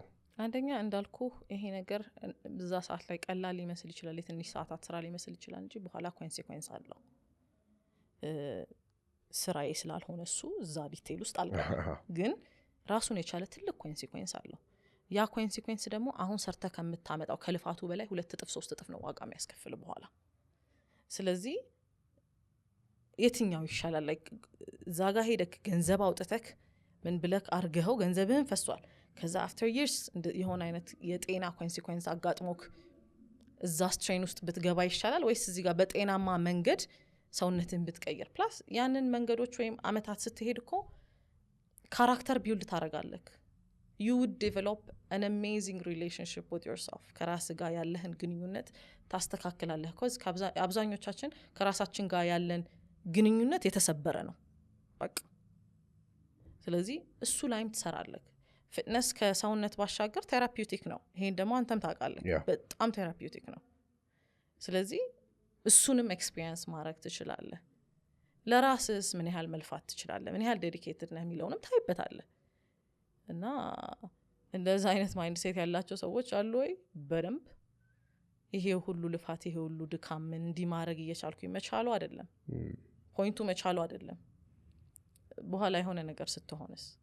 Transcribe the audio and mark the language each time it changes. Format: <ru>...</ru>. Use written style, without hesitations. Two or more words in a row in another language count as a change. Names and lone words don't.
<am>አንደኛ እንዳልኩ ይሄ ነገር በዛ ሰዓት ላይ ቀላል ሊመስል ይችላል የትንሽ ሰዓታት ስራ ሊመስል ይችላል እንጂ በኋላ ኮንሲኩዌንስ አለው ስራዬ ስላልሆነ እሱ እዛ ዲቴል ውስጥ አልገባም ግን ራሱን የቻለ ትልቅ ኮንሲኩዌንስ አለው ያ ኮንሲኩዌንስ ደግሞ አሁን ሰርተ ከምታመጣው ከልፋቱ በላይ 2 እጥፍ 3 እጥፍ ነው ዋጋ የሚያስከፍል በኋላ ስለዚህ የትኛው ይሻላል ላይ ዛጋ ሄደክ ገንዘብ አውጥተክ ምን ብለክ አርገው ገንዘብህን ፈሷል ከዛ</am> <en>after years</en> <am>የሆነ አይነት የጤና ኮንሲኩዌንስ አጋጥሞክ እዛ ስትሬን ውስጥ ብትገባ ይሻላል ወይስ እዚህ ጋር በጤናማ መንገድ ሰውነትን ብትቀይር ፕላስ ያንን መንገዶች ወይም አመታት ስትሄድኮ</am> <en>character build</en> <am>ታረጋለክ</am> <en>you would develop an amazing relationship with yourself</en> <am>ከራስ ጋር ያለህን ግንኙነት ታስተካክላለህ cuz አብዛኞቻችን ከራሳችን ጋር ያለን ግንኙነት የተሰበረ ነው በቃ ስለዚህ እሱ ላይም ትሰራለህ ፊትነስ ከሰውነት ባሻገር ቴራፒውቲክ ነው ይሄን ደግሞ አንተም ታውቃለህ በጣም ቴራፒውቲክ ነው ስለዚህ እሱንም ኤክስፒሪየንስ ማድረግ ትችላለህ ለራስስ ምን ያህል መልፋት ትችላለህ ምን ያህል ዴዲኬትድ ነህ የሚለውንም ታይበታለህ እና እንደዛ አይነት</am> <en>mind set</en> <am>ያላቸው ሰዎች አሉ ወይ በደንብ ይሄ ሁሉ ልፋት ይሄ ሁሉ ድካም እንዲማረግ እየቻልኩ ይመቻሉ አይደለም ፖይንቱ መቻሉ አይደለም በኋላ የሆነ ነገር ስትሆንስ</am>